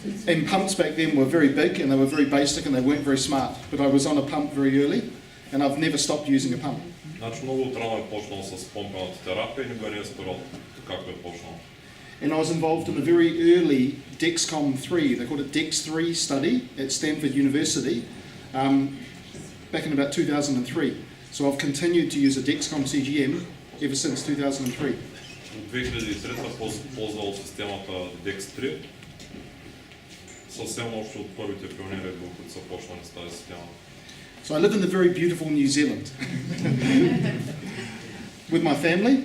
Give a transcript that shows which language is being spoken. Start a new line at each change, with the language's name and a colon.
English: And pumps back then were very big and they were very basic and they weren't very smart. But I was on a pump very early and I've never stopped using a pump.
Bulgarian: Значи много отрано е почнал с помпената терапия и никога не е спирал както е почнал.
English: And I was involved in a very early Dexcom 3, they called it Dex 3 study at Stanford University back in about 2003. So I've continued to use a Dexcom CGM ever since 2003.
Bulgarian: От 2003 ползвал системата Dex 3. Съвсем още от първите пионери, които са почнали с тази система.
English: So I live in the very beautiful New Zealand with my family.